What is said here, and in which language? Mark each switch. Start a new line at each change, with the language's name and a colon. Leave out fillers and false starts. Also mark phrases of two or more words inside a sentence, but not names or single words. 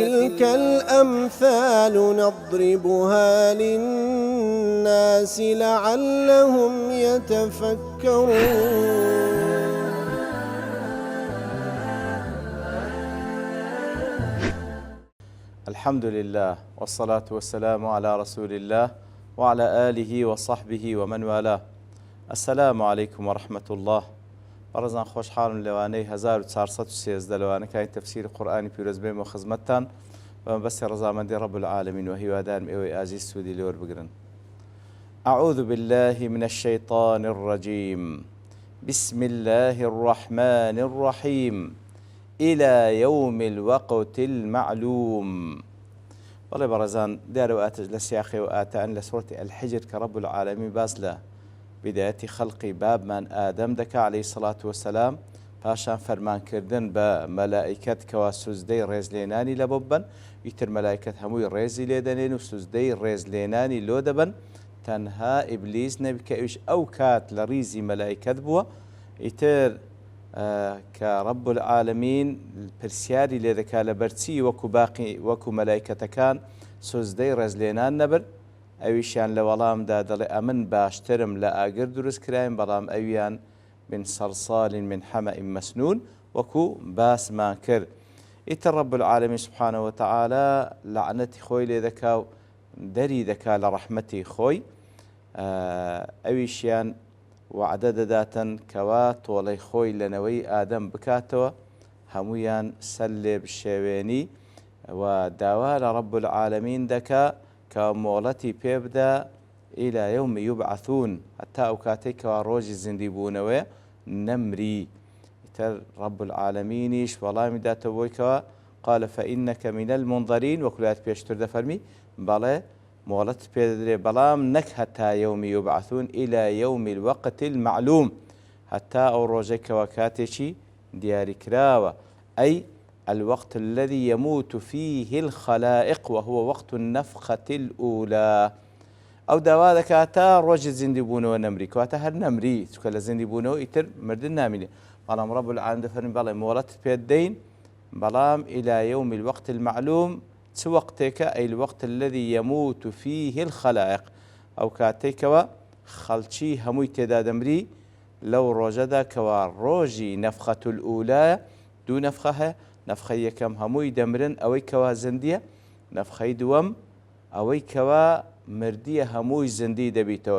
Arabic: وتلك الأمثال نضربها للناس لعلهم يتفكرون. الحمد لله والصلاة والسلام على رسول الله وعلى آله وصحبه ومن والاه. السلام عليكم ورحمة الله.
Kurdish: بەڕێزان خۆشحاڵم لەوانەی 1413 لەوانەکانی تەفسیر قورئانی پیرۆزبێمەوە خزمەتتان بە بەستی ڕەزامەندی
Arabic: رب العالمین
Kurdish: و هیوادارم ئێوەی ئازیز سوودی لێوە بگرن.
Arabic: أعوذ بالله من الشيطان الرجيم. بسم الله الرحمن الرحيم. إلى يوم الوقت المعلوم.
Kurdish: بەڵێ بەڕێزان دیارەوە ئاتە لە سیاقی و ئاتەن لە
Arabic: سورة الحجر
Kurdish: کە
Arabic: رب العالمین
Kurdish: باس لە
Arabic: بداية خلقي باب من آدم
Kurdish: دكا
Arabic: عليه الصلاة والسلام
Kurdish: پاشان فرمانکردن بە مەلائکەت کەوا سوزدەی ڕێزلێنانی لە بۆ ببەن ئیتر مەلائکەت هەمووی ڕێزی لێ دەنێن و سوزدەی ڕێزلێنانی لۆ دەبن تەنها ئیبلیس نەبی کە ئەویش ئەو کات لە ڕیزی مەلائکەت بووە ئیتر کە
Arabic: رب العالمین
Kurdish: پرسیاری لێ دەکا لە بەرچی وەکو مەلائکەتەکان سوزدەی ڕێزلێنان نەبن ئەویشیان لە وەڵامدا دەڵێ ئەمن باشترم لە ئاگر دروست کرایم بەڵام ئەویان
Arabic: من صلصال من حمأ مسنون
Kurdish: وەکو باسمان کرد. ئیتر
Arabic: رب العالمین سبحانه وتعالى
Kurdish: لعنەتی خۆی لێ دەکا و دەری دەکا لە ڕەحمەتی خۆی ئەویشیان وعدە دەداتن کەوا تۆڵەی خۆی لەنەوەی ئادەم بکاتەوە هەمویان سەر لێ بشێوێنی و داوا لە
Arabic: رب العالمین
Kurdish: دەکا کە مۆڵەتی پێبدا
Arabic: إلى يوم يبعثون
Kurdish: حتى ئەو کاتێک کەوا ڕۆژی زیندی بوونەوەیە نەمری. ئیتر
Arabic: رب العالمینیش
Kurdish: وەڵامی داتەوە بۆی کەوا
Arabic: قال فإنك من المنظرين
Kurdish: وەکو لات پێشتر دەفەرمی بەڵێ مۆڵەت پێ دەدرێ بەڵام نەک هەتا
Arabic: يوم يبعثون إلى يوم الوقت المعلوم
Kurdish: هەتا ئەو ڕۆژەی کەوا کاتێکی دیاریکراوە
Arabic: أي الوقت الذي يموت فيه الخلائق وهو وقت النفخة الأولى.
Kurdish: أو داوا دەکاتە ڕۆژی زیندی بوونەوە نەمری کەواتە هەر نەمری چکە لە زیندی بوونەوە ئیتر مردن نامینێ بەڵام
Arabic: رب العالمین
Kurdish: دەفەرمی بەڵێ مۆڵەت پێ دەین بەڵام
Arabic: إلى يوم الوقت المعلوم
Kurdish: چ وەختێکە
Arabic: أي الوقت الذي يموت فيه الخلائق
Kurdish: ئەو کاتێکەوە خەڵکی هەمووی تێدا دەمری لەو ڕۆژەدا کەوا ڕۆژی
Arabic: نەفخەة الأولى
Kurdish: دوو نەفخە هەیە نەفخەی یەکەم هەمووی دەمرن ئەوەی کەوا زیندیە نەفخەی دووەم ئەوەی کەوا مردیە هەمووی زیندی دەبیتەوە.